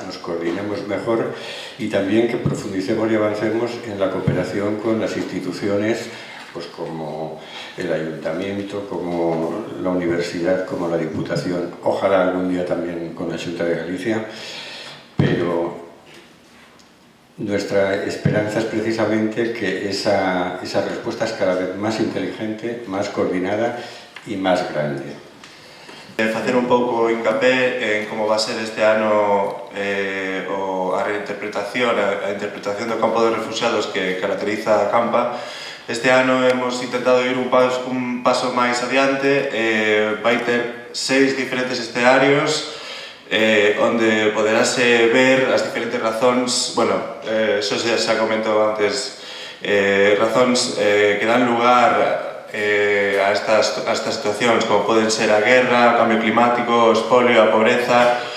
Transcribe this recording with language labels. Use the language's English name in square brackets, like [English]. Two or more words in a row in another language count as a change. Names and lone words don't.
[Spanish] nos coordinemos mejor y también que profundicemos y avancemos en la cooperación con las instituciones, pues como el ayuntamiento, como la universidad, como la Diputación, ojalá algún día también con la Xunta de Galicia, pero nuestra esperanza es precisamente que esa respuesta es cada vez más inteligente, más coordinada y más grande. [Galician] Facer un pouco hincapé en como [Spanish] va a ser [Galician] este ano a reinterpretación, a interpretación do campo de refugiados que caracteriza a Acampa. Este ano [Spanish] hemos intentado [Galician] ir un paso máis adiante, vai ter 6 diferentes escenarios onde poderase ver as diferentes razóns, bueno, Xosé xa comentou antes, razóns que dan lugar a estas situacións, como poden ser a guerra, o cambio climático, o espolio, a pobreza,